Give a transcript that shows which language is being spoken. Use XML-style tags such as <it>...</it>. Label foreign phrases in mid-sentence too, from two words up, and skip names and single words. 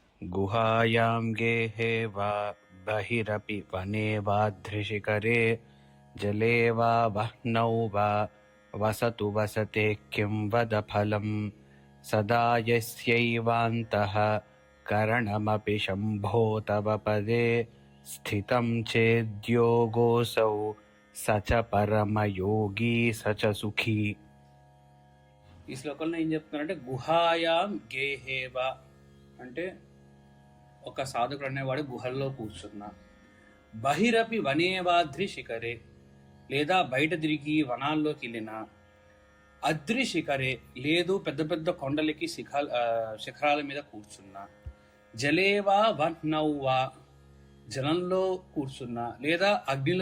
<sa>गुहायां गेहे वा बहिरपि वने वाध्रिशिखरे जले वा वह्नौ वा वसतु वसते किं वद फलं सदा यस्यैवान्तः करणमपि शम्भो तव पदे स्थितं चेद्योगोऽसौ स च परमयोगी स च सुखी.</sa> <te>ఈ శ్లోకంలో ఏం చెప్తున్నారంటే</te> <sa>गुहायां गेहेवा</sa> <te>అంటే ఒక సాధకుడు అనేవాడు గుహల్లో కూర్చున్నా,</te> <sa>बहिरपि वनेवाद्रि शिखरे</sa> <te>లేదా బయట తిరిగి వనాల్లోకి వెళ్ళిన,</te> <sa>अद्रि शिखरे</sa> <te>లేదు పెద్ద పెద్ద కొండలకి శిఖరాల మీద కూర్చున్నా,</te> <sa>जलेवा वन्नौवा</sa> <te>జలంలో కూర్చున్నా లేదా అగ్నిలో</te>